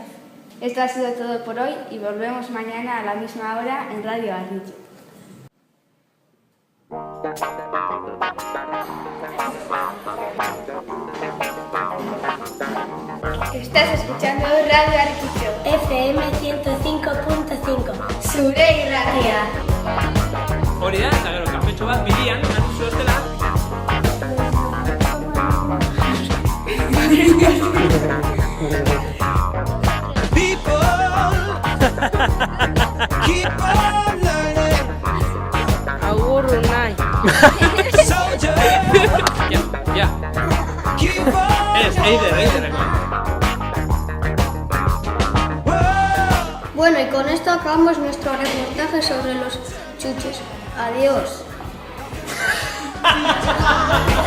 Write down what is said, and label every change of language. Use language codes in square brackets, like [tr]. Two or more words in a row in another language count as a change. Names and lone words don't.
[es] Esto ha sido todo por hoy y volvemos mañana a la misma hora en Radio Arguicho. Estás escuchando Radio Arguicho. FM 105.5. [eu] Zure irratia. Hori da, eta gero kafetxo bat bilian, hartu zuetela. [en] People keep on learning. [eu] Agur, Unai. [en] Soldiers Ja. keep on. [eu] Ez, eider. [es] Bueno, y con esto acabamos nuestro reportaje sobre los chuches. Adiós.